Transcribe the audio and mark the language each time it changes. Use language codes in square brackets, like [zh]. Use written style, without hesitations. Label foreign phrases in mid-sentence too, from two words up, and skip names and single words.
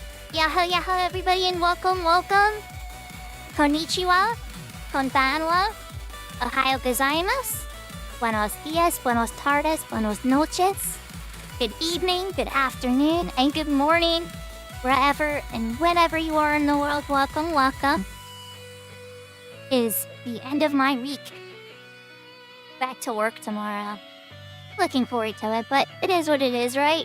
[en] Yahoo, yahoo, everybody, and welcome, welcome. [ja] こんにちは、こんばんは、おはようございます, [es] buenos dias, buenos tardes, buenos noches. [en] Good evening, good afternoon, and good morning, wherever and whenever you are in the world. Welcome, welcome. Is the end of my week. Back to work tomorrow. Looking forward to it, but it is what it is, right?